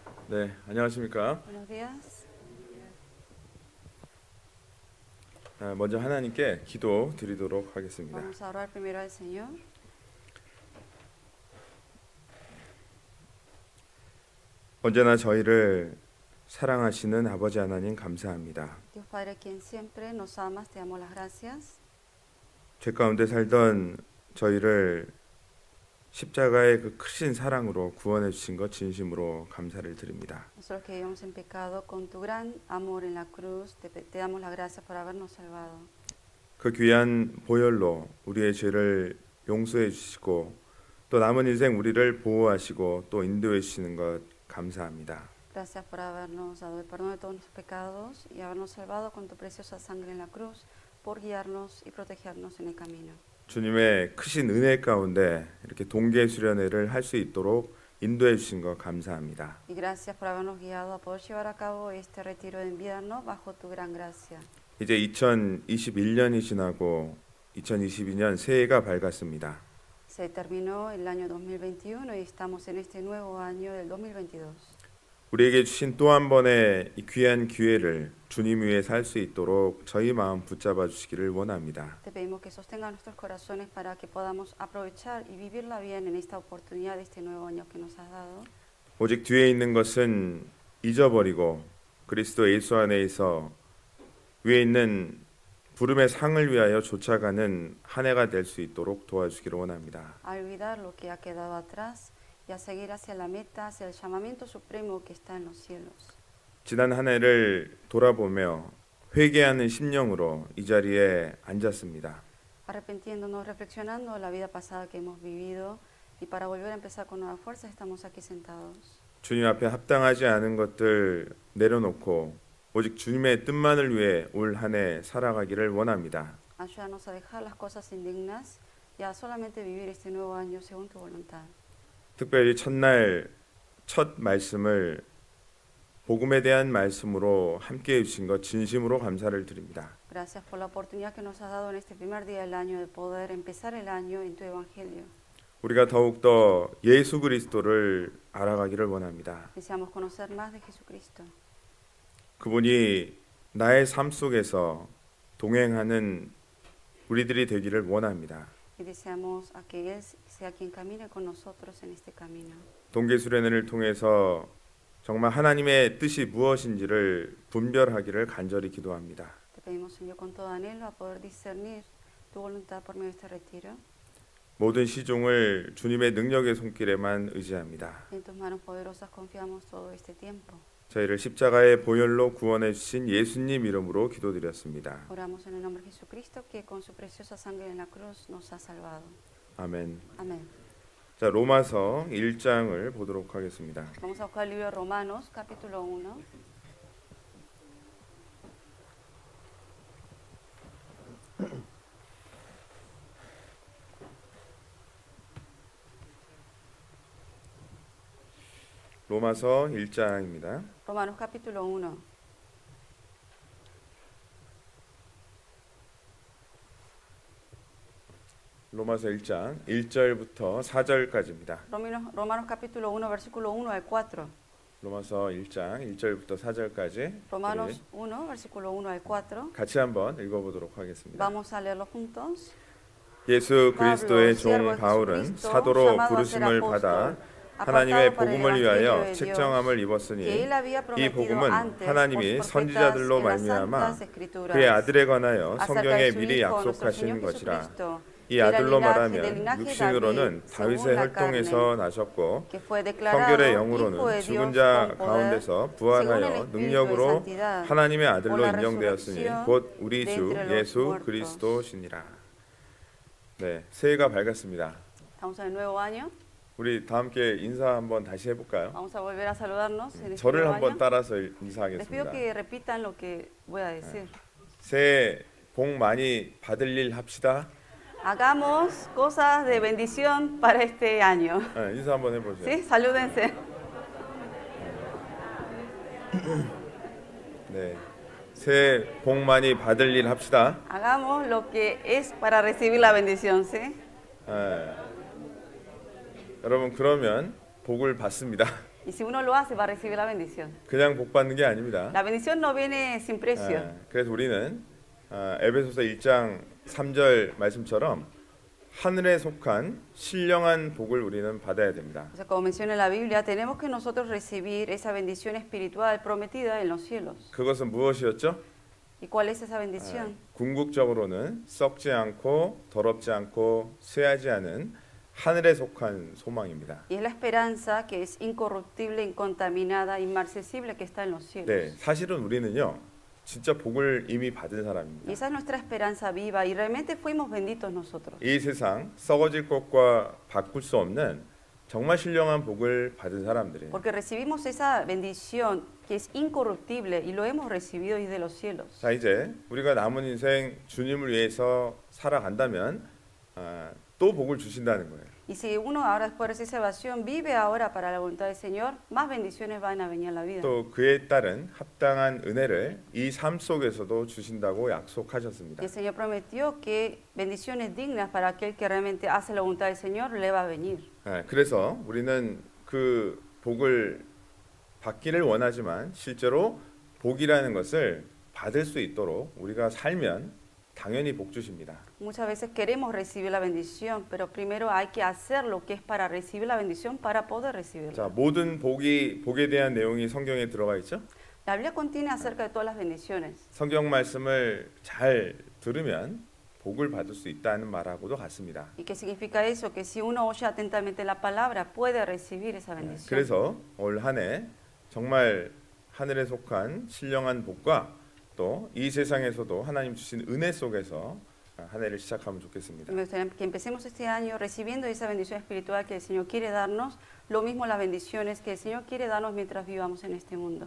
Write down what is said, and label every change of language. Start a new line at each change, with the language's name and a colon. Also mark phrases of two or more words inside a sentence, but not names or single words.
Korean: 네, 안녕하십니까?
Spanish: Buenos días.
Korean: 먼저 하나님께 기도 드리도록 하겠습니다.
Spanish: Vamos a orar primero al Señor.
Korean: 언제나 저희를 사랑하시는 아버지 하나님 감사합니다.
Spanish: Dios Padre, quien siempre nos amas, te damos las gracias.
Korean: 죄 가운데 살던 저희를 십자가의 그 크신 사랑으로 구원해 주신 것 진심으로 감사를 드립니다.
Spanish: Nosotros que vivimos en pecado, con tu gran amor en la cruz, te damos las gracias por habernos salvado.
Korean: 그 귀한 보혈로 우리의 죄를 용서해 주시고 또 남은 인생 우리를 보호하시고 또 인도해 주시는 것 감사합니다.
Spanish: Gracias por habernos dado el perdón de todos nuestros pecados y habernos salvado con tu preciosa sangre en la cruz, por guiarnos y protegernos en el camino.
Korean: 주님의 크신 은혜 가운데 이렇게 동계 수련회를 할 수 있도록 인도해 주신 것 감사합니다.
Spanish: Y gracias por habernos guiado a poder llevar a cabo este retiro de invierno bajo tu gran gracia.
Korean: 이제 2021년이 지나고 2022년 새해가 밝았습니다.
Spanish: Se terminó el año 2021 y estamos en este nuevo año del 2022.
Korean: 우리에게 주신 또 한 번의 이 귀한 기회를 주님 위해 살 수 있도록 저희 마음 붙잡아 주시기를 원합니다.
Spanish: Te pedimos que sostenga nuestros corazones para que podamos aprovechar y vivirla bien en esta oportunidad de este nuevo año que nos has dado.
Korean: 오직 뒤에 있는 것은 잊어버리고 그리스도 예수 안에서 위에 있는 부름의 상을 위하여 쫓아가는 한 해가 될 수 있도록 도와주기를 원합니다.
Spanish: A olvidar lo que ha quedado atrás y a seguir hacia la meta, hacia el llamamiento supremo que está en los cielos.
Korean: 지난 한 해를 돌아보며 회개하는 심령으로 이 자리에 앉았습니다.
Spanish: Arrepintiéndonos, reflexionando la vida pasada que hemos vivido y para volver a empezar con nuevas fuerzas estamos aquí sentados.
Korean: 주님 앞에 합당하지 않은 것들 내려놓고 오직 주님의 뜻만을 위해 올 한 해 살아가기를 원합니다.
Spanish: Ayúdanos a dejar las cosas indignas y a solamente vivir este nuevo año según tu voluntad.
Korean: 특별히 첫날 첫 말씀을 복음에 대한 말씀으로 함께 해주신 것 진심으로 감사를 드립니다.
Spanish: Gracias por la oportunidad que nos has dado en este primer día del año de poder empezar el año en tu evangelio.
Korean: 우리가 더욱더 예수 그리스도를 알아가기를 원합니다.
Spanish: Deseamos conocer más de Jesucristo.
Korean: 그분이 나의 삶 속에서 동행하는 우리들이 되기를 원합니다.
Spanish: Y deseamos a que Él sea quien camine con nosotros en este camino.
Korean: 동계 수련회를 통해서 정말 하나님의 뜻이 무엇인지를 분별하기를 간절히 기도합니다.
Spanish: Te pedimos, Señor, con todo anhelo a poder discernir tu voluntad por medio de este retiro.
Korean: 모든 시종을 주님의 능력의 손길에만 의지합니다.
Spanish: En tus manos poderosas confiamos todo este tiempo.
Korean: 저희를 십자가의 보혈로 구원해 주신 예수님 이름으로 기도드렸습니다.
Spanish: Oramos en el nombre de Jesucristo, que con su preciosa sangre en la cruz nos ha salvado.
Korean: 아멘.
Spanish: Amén.
Korean: 자, 로마서 1장을 보도록 하겠습니다.
Spanish: Vamos a buscar el libro de Romanos, capítulo 1.
Korean: 로마서 1장입니다.
Spanish: Romanos, capítulo 1.
Korean: 로마서 1장 1절부터 4절까지입니다.
Spanish: Romanos, capítulo 1, versículo 1 al 4.
Korean: 로마서 1장 1절부터 4절까지
Spanish: Romanos 1, versículo 1 al 4.
Korean: 같이 한번 읽어보도록 하겠습니다.
Spanish: Vamos a leerlo juntos.
Korean: 예수 그리스도의 종
Spanish: siervo de
Korean: 바울은
Spanish: Jesucristo,
Korean: 사도로
Spanish: llamado a ser
Korean: 부르심을
Spanish: apóstol,
Korean: 받아
Spanish: apartado
Korean: 하나님의
Spanish: para el
Korean: 복음을
Spanish: evangelio
Korean: 위하여
Spanish: de Dios,
Korean: 책정함을
Spanish: que
Korean: 입었으니
Spanish: él había
Korean: 이
Spanish: prometido
Korean: 복음은
Spanish: antes
Korean: 하나님이
Spanish: por profetas
Korean: 선지자들로
Spanish: en las
Korean: 말미암아
Spanish: santas escrituras
Korean: 그의 아들에 관하여
Spanish: acerca
Korean: 성경에
Spanish: de su
Korean: 미리
Spanish: Hijo, nuestro
Korean: 약속하신
Spanish: Señor
Korean: 것이라.
Spanish: Jesucristo,
Korean: 이
Spanish: del
Korean: 아들로
Spanish: linaje
Korean: 말하면
Spanish: de
Korean: 육신으로는
Spanish: David,
Korean: 다윗의
Spanish: según la
Korean: 혈통에서
Spanish: carne,
Korean: 나셨고
Spanish: que fue declarado
Korean: 성결의
Spanish: Hijo
Korean: 영으로는
Spanish: de
Korean: 죽은
Spanish: Dios
Korean: 자
Spanish: con poder,
Korean: 가운데서
Spanish: según el
Korean: 부활하여
Spanish: Espíritu de
Korean: 능력으로
Spanish: santidad,
Korean: 하나님의
Spanish: por
Korean: 아들로
Spanish: la
Korean: 인정되었으니
Spanish: resurrección
Korean: 곧 우리
Spanish: de
Korean: 주
Spanish: entre los
Korean: 예수
Spanish: muertos.
Korean: 그리스도시니라. 네, 새해가 밝았습니다.
Spanish: Estamos en el nuevo año.
Korean: 우리 다 함께 인사 한번 다시 해볼까요?
Spanish: Vamos a volver a saludarnos en este
Korean: 저를
Spanish: nuevo
Korean: 한번
Spanish: año.
Korean: 따라서
Spanish: Les pido
Korean: 인사하겠습니다.
Spanish: que repitan lo que voy a decir.
Korean: 새해 복 많이 받을 일 합시다.
Spanish: Hagamos cosas de bendición para este año.
Korean: 네, 인사 한번 해보세요.
Spanish: ¿Sí? Salúdense.
Korean: 네, 새해 복 많이 받을 일 합시다.
Spanish: Hagamos lo que es para recibir la bendición, ¿sí?
Korean: 네. 여러분 그러면 복을 받습니다.
Spanish: Y si uno lo hace, va a recibir la bendición.
Korean: 그냥 복 받는 게 아닙니다.
Spanish: La bendición no viene sin precio.
Korean: 그래서 우리는 에베소서 1장 3절 말씀처럼 하늘에 속한 신령한 복을 우리는 받아야 됩니다.
Spanish: O sea, como menciona la Biblia, tenemos que nosotros recibir esa bendición espiritual prometida en los cielos.
Korean: 그것은 무엇이었죠?
Spanish: ¿Y cuál es esa bendición?
Korean: 궁극적으로는 썩지 않고 더럽지 않고 쇠하지 않은 하늘에 속한 소망입니다.
Spanish: Y es la esperanza que es incorruptible, incontaminada, inmarcesible que está en los cielos.
Korean: 네, 사실은 우리는요, 진짜 복을 이미 받은
Spanish: Y
Korean: 사람입니다.
Spanish: esa es nuestra esperanza viva y realmente fuimos benditos nosotros.
Korean: 이 세상 썩어질 것과 바꿀 수 없는 정말 신령한 복을 받은 사람들이에요.
Spanish: Porque recibimos esa bendición que es incorruptible y lo hemos recibido desde los cielos.
Korean: 자, 이제 우리가 남은 인생 주님을 위해서 살아간다면 또 복을 주신다는 거예요.
Spanish: Y si uno ahora después de esa salvación vive ahora para la voluntad del Señor, más bendiciones van a venir a la vida.
Korean: 또 그에 따른 합당한 은혜를 이 삶 속에서도 주신다고 약속하셨습니다.
Spanish: Y el Señor prometió que bendiciones dignas para aquel que realmente hace la voluntad del Señor le va a venir.
Korean: 그래서 우리는 그 복을 받기를 원하지만 실제로 복이라는 것을 받을 수 있도록 우리가 살면 당연히 복 주십니다.
Spanish: Muchas veces queremos recibir la bendición, pero primero hay que hacer lo que es para recibir la bendición para poder recibirla.
Korean: 자, 모든 복에 대한 내용이 성경에 들어가 있죠?
Spanish: La Biblia contiene acerca de todas las bendiciones.
Korean: 성경 말씀을 잘 들으면 복을 받을 수 있다는 말하고도 같습니다.
Spanish: ¿Y qué significa eso? Que si uno oye atentamente la palabra, puede recibir esa bendición.
Korean: 그래서 올 한 해 정말 하늘에 속한 신령한 복과 또 이 세상에서도 하나님 주신 은혜 속에서 한 해를 시작하면 좋겠습니다.
Spanish: Me gustaría que empecemos este año recibiendo esa bendición espiritual que el Señor quiere darnos, lo mismo las bendiciones que el Señor quiere darnos mientras vivamos en este mundo.